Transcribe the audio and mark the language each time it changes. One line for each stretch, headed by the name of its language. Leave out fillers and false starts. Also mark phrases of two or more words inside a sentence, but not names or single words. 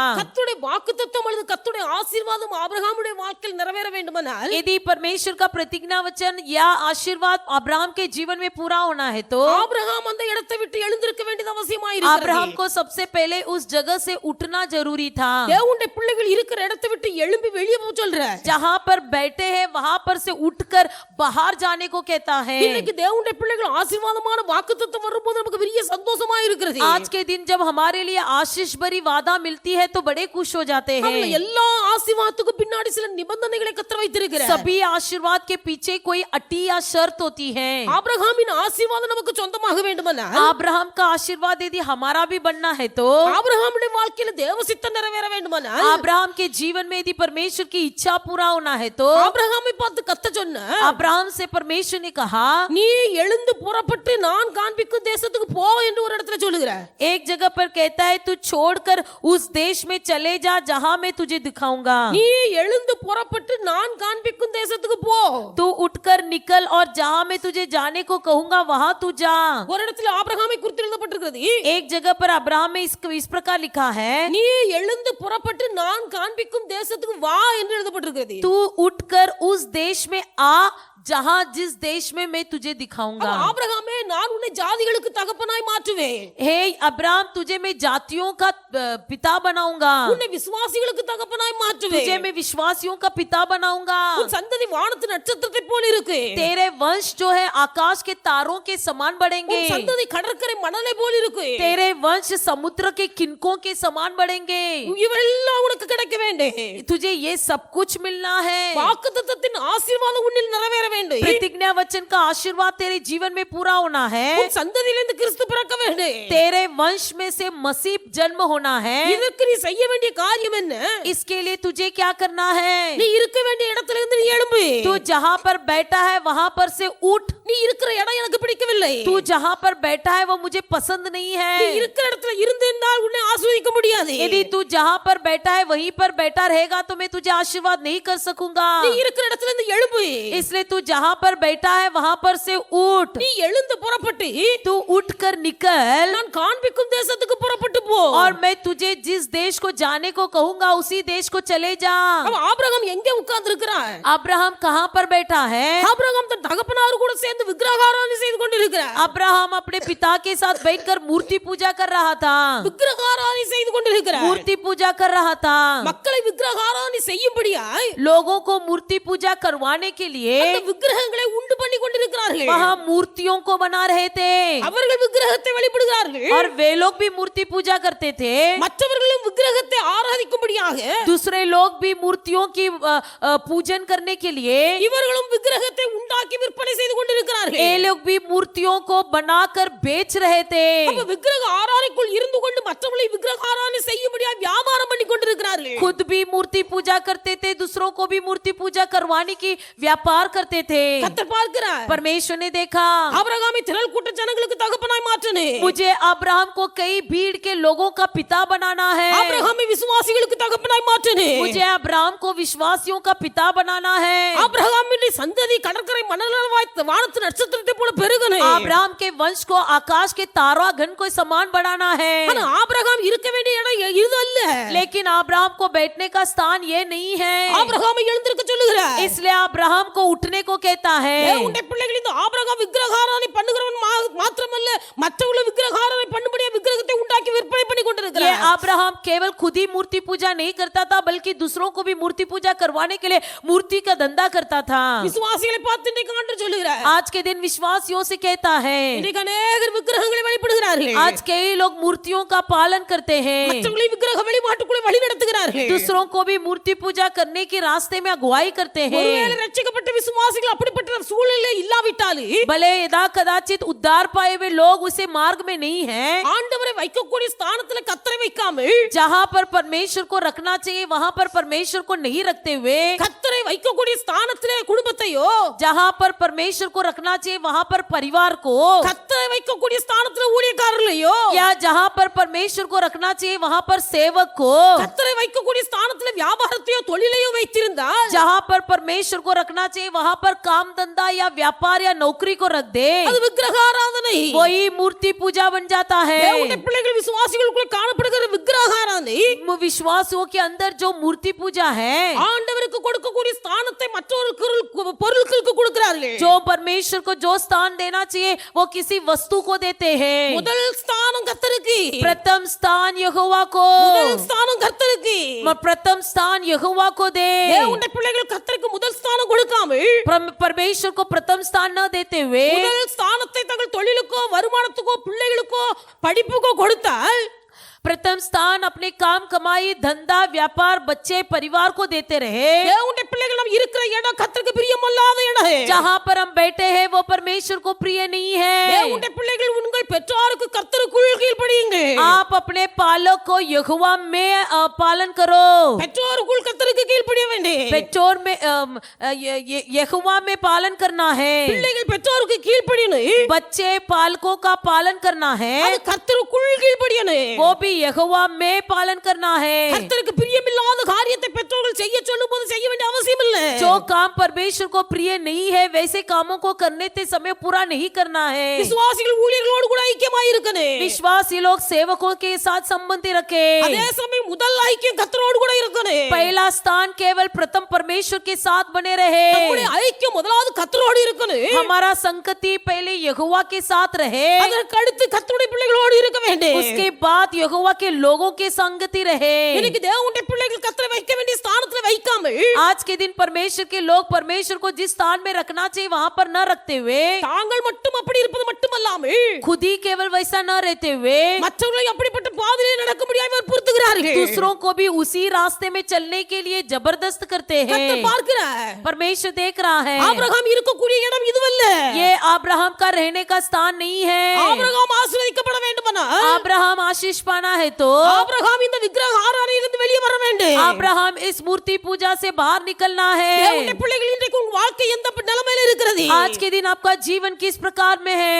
Tamil: கர்த்தருடைய வாக்குத்தத்தம் அல்லது கர்த்தருடைய ஆசீர்வாதம் ஆபிரகாமுடைய வாழ்க்கையில் நிறைவேற வேண்டுமானால்
Hindi: यदि परमेश्वर का प्रतिज्ञा वचन या आशीर्वाद अब्राहम के जीवन में पूरा होना है तो
Tamil: ஆபிரகாம் அந்த இடத்தை விட்டு எழுந்திருக்க வேண்டியது அவசியமாயிருக்கிறது.
Hindi: अब्राहम को सबसे पहले उस जगह से उठना जरूरी था।
Tamil: தேவனுடைய பிள்ளைகள் இருக்கிற இடத்தை விட்டு எழும்பி வெளியே போக சொல்ற.
Hindi: जहाँ पर बैठे हैं वहां पर से उठकर बाहर जाने को कहता है।
Tamil: இன்னைக்கு தேவனுடைய பிள்ளைகள் ஆசீர்வாதமான வாக்குத்தத்தம் வரும்போது நமக்கு பெரிய சந்தோஷமா இருக்கிறது.
Hindi: आज के दिन जब हमारे लिए आशीष भरी वादा मिलती है तो बड़े खुश हो जाते हैं।
Tamil: எல்லா ஆசீர்வாதத்துக்கும் பின்னாடி சில நிபந்தனைகளை கர்த்தர் வைத்திருக்கிறார்.
Hindi: सभी आशीर्वाद के पीछे कोई अटी या शर्त होती है।
Tamil: ஆபிரகாமின் ஆசீர்வாதம் நமக்கு சொந்தமாக வேண்டுமானால்
Hindi: अब्राहम का आशीर्वाद यदि हमारा भी बनना है तो
Tamil: ஆபிரகாமுடைய வாழ்க்கையில தேவ சித்தம் நிறைவேற வேண்டுமானால்
Hindi: अब्राहम के जीवन में यदि परमेश्वर की इच्छा पूरा होना है तो
Tamil: ஆபிரகாமை பார்த்து கர்த்தர் சொன்னார்,
Hindi: अब्राहम से परमेश्वर ने कहा
Tamil: நீ எழுந்து புறப்பட்டு நான் காண்பிக்கும் தேசத்துக்கு போ என்று ஒரு இடத்துல சொல்லுகிறார்.
Hindi: एक जगह पर कहता है तू छोड़कर उस देश में चले जा जहां मैं तुझे दिखाऊंगा।
Tamil: நீ எழுந்து புறப்பட்டு நான் காண்பிக்கும் தேசத்துக்கு போ.
Hindi: तू उठकर निकल और जहां मैं तुझे जाने को कहूंगा वहां तू जा।
Tamil: ஒரு இடத்துல ஆபிரகாமை குறித்து எழுதப்பட்டிருக்கிறது,
Hindi: एक जगह पर अब्राहम में इस प्रकार लिखा है
Tamil: நீ எழுந்து புறப்பட்டு நான் காண்பிக்கும் தேசத்துக்கு வா என்று எழுதப்பட்டிருக்கிறது.
Hindi: तू उठकर उस देश में आ जहां जिस देश में मैं तुझे दिखाऊंगा।
Tamil: ஆபிரகாமே நான் உன்னை ஜாதிகளுக்கு தகப்பனாய் மாற்றுவேன்.
Hindi: हे अब्राहम तुझे मैं जातियों का पिता बनाऊंगा,
Tamil: உன்னை விசுவாசிகளுக்கு தகப்பனாய் மாற்றுவேன்.
Hindi: तुझे मैं विश्वासियों का पिता बनाऊंगा।
Tamil: உன் சந்ததி வானத்து நட்சத்திரத்தை போல இருக்கு.
Hindi: तेरे वंश जो है आकाश के तारों के समान बढ़ेंगे,
Tamil: உன் சந்ததி கடற்கரை மணலை போல இருக்கு.
Hindi: तेरे वंश समुद्र के किनकों के समान बढ़ेंगे।
Tamil: இவெல்லாம் உனக்கு கிடைக்க வேண்டும்.
Hindi: तुझे ये सब कुछ मिलना है।
Tamil: வாக்குத்தத்தத்தின் ஆசீர்வாதம் உன்னில் நிறைவேற வேண்டும்.
Hindi: प्रतिज्ञा वचन का आशीर्वाद तेरे जीवन में पूरा होना है।
Tamil: உன் சந்ததியிலிருந்து கிறிஸ்து பிறக்க வேண்டும்.
Hindi: तेरे वंश में से मसीह जन्म होना है।
Tamil: இதற்கு நீ செய்ய வேண்டிய காரியம் என்ன?
Hindi: इसके लिए तुझे क्या करना है?
Tamil: நீ இருக்க வேண்டிய இடத்துல இருந்து நீ எழும்பு.
Hindi: तू जहाँ पर बैठा है वहां पर से उठ।
Tamil: நீ இருக்கிற இடம் எனக்கு பிடிக்கவில்லை.
Hindi: तू जहाँ पर बैठा है वो मुझे पसंद नहीं
Tamil: நீ
Hindi: है।
Tamil: இருக்கிற இடத்துல இருந்திருந்தால் உன்னை ஆசீர்வதிக்க முடியாது.
Hindi: यदि तू जहाँ पर बैठा है वहीं पर बैठा रहेगा तो मैं तुझे आशीर्वाद नहीं कर सकूंगा।
Tamil: நீ இருக்கிற இடத்துல இருந்து எழும்பு.
Hindi: इसलिए तू जहाँ पर बैठा है वहां पर से उठ।
Tamil: நீ எழுந்து புறப்பட்டு
Hindi: तू उठकर निकल
Tamil: நான் காண்பிக்கும் தேசத்துக்கு புறப்பட்டு போ.
Hindi: और मैं तुझे जिस देश को जाने को कहूंगा उसी देश को चले जा।
Tamil: அவ ஆபிரகாம் எங்கே உட்கார்ந்து இருக்கிறார்?
Hindi: अब्राहम कहाँ पर बैठा है?
Tamil: ஆபிரகாம் தன் தகப்பனார் கூட சேர்ந்து விக்கிரகாராதனை செய்து கொண்டிருக்கிறார்.
Hindi: अब्राहम अपने पिता के साथ बैठकर मूर्ति पूजा कर रहा था।
Tamil: விக்கிரகாராதனை செய்து கொண்டிருக்கிறார்.
Hindi: मूर्ति पूजा कर रहा था।
Tamil: மக்களை விக்கிரகாராதனை செய்யும்படியாய்
Hindi: लोगों को मूर्ति पूजा करवाने के लिए
Tamil: அந்த விக்கிரகங்களை உண்டு பண்ணி கொண்டிருக்கிறார்கள்.
Hindi: वहाँ मूर्तियों को बना रहे थे
Tamil: அவர்கள் விக்கிரகத்தை வெளிப்படுகிறார்கள்.
Hindi: और वे लोग भी मूर्ति पूजा करते थे।
Tamil: மற்றவர்களும் விக்கிரகத்தை ஆராதிக்கும்படியாக
Hindi: दूसरे लोग भी मूर्तियों की पूजन करने के लिए
Tamil: இவர்களும் விக்கிரகத்தை உண்டாக்கி விற்பனை செய்து கொண்டிருக்கிறார்கள்.
Hindi: ये लोग भी मूर्तियों को बनाकर बेच रहे थे।
Tamil: அப்ப விக்கிரக ஆராதனைக்குள் இருந்து கொண்டு மற்றவர்களை விக்கிரக ஆராதனை செய்யும்படியாக வியாபாரம் பண்ணி கொண்டிருக்கிறார்கள்.
Hindi: खुद भी मूर्ति पूजा करते थे, दूसरों को भी मूर्ति पूजा करवाने की व्यापार करते थे।
Tamil: கர்த்தர் பார்க்கிறார்.
Hindi: परमेश्वर ने देखा
Tamil: ஆபிரகாமை திரள் கூட்ட ஜனங்களுக்கு தகப்பனாய் மாற்றனே.
Hindi: मुझे अब्राहम को कई भीड़ के लोगों का पिता बनाना है।
Tamil: ஆபிரகாமை விசுவாசிகளுக்கு தகப்பனாய் மாற்றனே.
Hindi: मुझे अब्राहम को विश्वासियों का पिता बनाना है।
Tamil: ஆபிரகாமின் சந்ததி கடற்கரை மணலாய் வானத்து நட்சத்திரத்தை போல பெருகனே.
Hindi: अब्राहम के वंश को आकाश के तारा घन को समान बढ़ाना है।
Tamil: ஆனா ஆபிரகாம் இருக்க வேண்டிய இடம் இது அல்ல.
Hindi: लेकिन अब्राहम को बैठने का स्थान ये नहीं है।
Tamil: ஆபிரகாமை எழுந்திருக்க சொல்லுகிறார்.
Hindi: इसलिए अब्राहम को उठने को कहता है।
Tamil: உன்னுடைய பிள்ளைகள் இந்த ஆபிரகாம் விக்கிரகாராதனை பண்ணுகிறவன் மாத்திரமல்ல மற்றவர்கள் விக்கிரகாராதனை பண்ணும்படியாக விக்கிரகத்தை உண்டாக்கி விற்பனை பண்ணி
Hindi: ये
Tamil: கொண்டிருக்கிறார்.
Hindi: अब्राहम केवल खुद ही मूर्ति पूजा नहीं करता था बल्कि दूसरों को भी मूर्ति पूजा करवाने के लिए मूर्ति का धंधा करता था।
Tamil: விசுவாசிகளை பார்த்து இன்றைக்கு ஆண்டவர் சொல்லுகிறார்.
Hindi: आज के दिन विश्वासियों से कहता है
Tamil: இன்றைக்கு अनेகர் விக்கிரகங்களை வழிபடுகிறார்கள்.
Hindi: आज कई लोग मूर्तियों का पालन करते हैं,
Tamil: மற்றவர்களை விக்கிரக வழிபாட்டுக்குள்ளே வழி நடத்துகிறார்கள்.
Hindi: दूसरों को भी मूर्ति पूजा करने के रास्ते में अगुवाई करते हैं।
Tamil: ஒருவேளை ரட்சிக்கப்பட்ட விசுவாசிகள் அப்படிப்பட்ட சூழ்நிலை இல்லாவிட்டாலும்
Hindi: भले यदा कदाचित उद्धार पाए हुए लोग उसे मार्ग में नहीं है,
Tamil: ஆண்டவரை வைக்கக்கூடிய ஸ்தானத்துல கர்த்தரை வைக்காமல்
Hindi: जहाँ पर परमेश्वर को रखना चाहिए वहाँ पर परमेश्वर को नहीं रखते हुए
Tamil: கர்த்தரை கர்த்தரை வைக்கக்கூடிய ஸ்தானத்திலே குடும்பத்தையோ,
Hindi: जहाँ पर परमेश्वर को रखना चाहिए वहां पर परिवार को,
Tamil: கர்த்தரை வைக்கக்கூடிய ஸ்தானத்திலே ஊழியக்காரர்களையோ,
Hindi: या जहाँ पर परमेश्वर को रखना चाहिए वहां पर सेवक को,
Tamil: கர்த்தரை வைக்கக்கூடிய ஸ்தானத்திலே வியாபாரத்தையோ தொழிலையோ வைத்திருந்தால்
Hindi: जहाँ पर परमेश्वर को रखना चाहिए वहां पर काम धंधा या व्यापार या नौकरी को रख दे,
Tamil: அது விக்கிரக ஆராதனை.
Hindi: वही मूर्ति पूजा बन जाता है।
Tamil: தேவனுடைய பிள்ளைகள் விசுவாசிகளுக்குள் காணப்படுகிற விக்கிரக ஆராதனை
Hindi: विश्वासियों के अंदर जो मूर्ति पूजा है,
Tamil: ஆண்டவருக்கு கொடுக்கக்கூடிய ஸ்தானத்தை மற்றவர்களுக்கு பொருட்களுக்கு கொடுக்கிறார்கள்.
Hindi: जो परमेश्वर को जो स्थान देना चाहिए वो किसी वस्तु को देते हैं।
Tamil: முதல் ஸ்தானம் கர்த்தருக்கு,
Hindi: प्रथम स्थान यहोवा को,
Tamil: முதல் ஸ்தானம் கர்த்தருக்கு.
Hindi: प्रथम स्थान यहोवा को दे।
Tamil: தேவனுடைய பிள்ளைகள் கர்த்தருக்கு முதல் ஸ்தானம் கொடுக்காமல்
Hindi: परमेश्वर को प्रथम स्थान न देते हुए
Tamil: முதல் ஸ்தானத்தை தங்கள் தொழிலுக்கோ வருமானத்துக்கோ பிள்ளைகளுக்கோ படிப்புக்கோ கொடுத்தால்
Hindi: प्रथम स्थान अपने काम कमाई धंधा व्यापार बच्चे परिवार को देते रहे,
Tamil: தேவனுடைய பிள்ளைகள் நாம் இருக்கிற இடம் கர்த்தருக்கு பிரியமில்லாத இடம்.
Hindi: जहाँ पर हम बैठे हैं वो परमेश्वर को प्रिय नहीं है।
Tamil: தேவனுடைய பிள்ளைகள் உங்கள் பெற்றோருக்கு கர்த்தருக்குள் கீழ்ப்படியுங்கள்.
Hindi: आप अपने पालक को यहोवा में पालन करो,
Tamil: பெற்றோருக்குள் கர்த்தருக்கு கீழ்ப்படிய வேண்டும்.
Hindi: पेचोर में यहोवा में पालन करना है,
Tamil: பிள்ளைகள் பெற்றோருக்கு கீழ்ப்படியணும்,
Hindi: बच्चे पालकों का पालन करना है,
Tamil: அது கர்த்தருக்குள் கீழ்ப்படியணும்.
Hindi: वो भी यहोवा में पालन करना है।
Tamil: கர்த்தருக்கு பிரியமில்லாத காரியத்தை பெற்றோர்கள் செய்ய சொல்லும்போது செய்ய வேண்டிய அவசியம் இல்லை.
Hindi: जो काम परमेश्वर को प्रिय नहीं है वैसे कामों को करने के समय पूरा नहीं करना है।
Tamil: விசுவாசிகள் ஊழியர்களோடு கூட ஐக்கியமாய் இருக்கணும்.
Hindi: विश्वासी लोग सेवकों के साथ संबंधी रखे,
Tamil: அதே சமயம் முதல் ஐக்கியம் கர்த்தரோடு கூட இருக்கணும்.
Hindi: पहला स्थान केवल प्रथम परमेश्वर के साथ बने रहे,
Tamil: நம்முடைய ஐக்கியம் முதலாவது கர்த்தரோடு இருக்கணும்.
Hindi: हमारा संगति पहले यहोवा के साथ रहे,
Tamil: அதற்கு அடுத்து கர்த்தருடைய பிள்ளைகளோடு இருக்க வேண்டும்.
Hindi: उसके बाद यहोवा के लोगों के संगति रहे।
Tamil: இன்னைக்கு தேவனுடைய பிள்ளைகள் கர்த்தரை வைக்க வேண்டிய ஸ்தானத்துல வைக்காமல்
Hindi: आज के दिन परमेश्वर के लोग परमेश्वर को जिस स्थान में रखना चाहिए वहां पर न रखते हुए,
Tamil: தாங்கள் மட்டும் அப்படி இருப்பது மட்டுமல்லாமல்
Hindi: खुद ही केवल वैसा न रहते हुए
Tamil: மற்றவர்களை அப்படிப்பட்ட பாதையிலே நடக்க முடியாமல் பொறுத்துகிறார்கள்.
Hindi: दूसरों को भी उसी रास्ते में चलने के लिए जबरदस्त करते हैं।
Tamil: கர்த்தர் பார்க்கிறார்.
Hindi: परमेश्वर देख रहा है
Tamil: ஆபிரகாம் இருக்கக்கூடிய இடம் இதுவல்ல.
Hindi: ये अब्राहम का रहने का स्थान नहीं है।
Tamil: ஆபிரகாம் ஆசீர்வதிக்கப்பட வேண்டுமானா
Hindi: अब्राहम आशीष पाना है तो
Tamil: ஆபிரகாம் இந்த விக்கிரக ஆராதனையிலிருந்து வெளியே வர வேண்டும்.
Hindi: अब्राहम इस मूर्ति पूजा से बाहर निकलना है।
Tamil: தேவனுடைய பிள்ளைகள் இன்றைக்கு உங்க வாழ்க்கை எந்த நிலைமையில இருக்கிறது?
Hindi: आज के दिन आपका जीवन किस प्रकार में है?